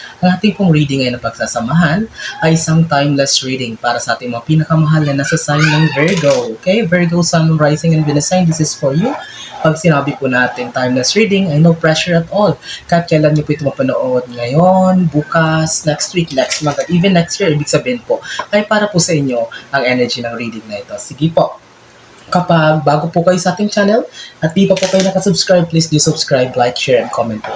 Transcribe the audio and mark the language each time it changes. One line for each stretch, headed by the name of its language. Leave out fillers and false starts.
Filipino: Ang ating pong reading ngayon na pagsasamahan ay isang timeless reading para sa ating mga pinakamahal na nasa sign ng Virgo.
English: Okay, Virgo, Sun, Rising, and Venus sign, this is for you.
Filipino: Pag sinabi po natin timeless reading, ay
English: no pressure at all.
Filipino: Kahit kailan niyo po ito mapanood ngayon, bukas,
English: next week, next month,
Filipino: at
English: even next year,
Filipino: ibig sabihin po, ay para po sa inyo ang energy ng reading na ito. Sige po. Kapag bago po kayo sa ating channel at di pa po kayo nakasubscribe,
English: please do subscribe, like, share, and comment
Filipino: po.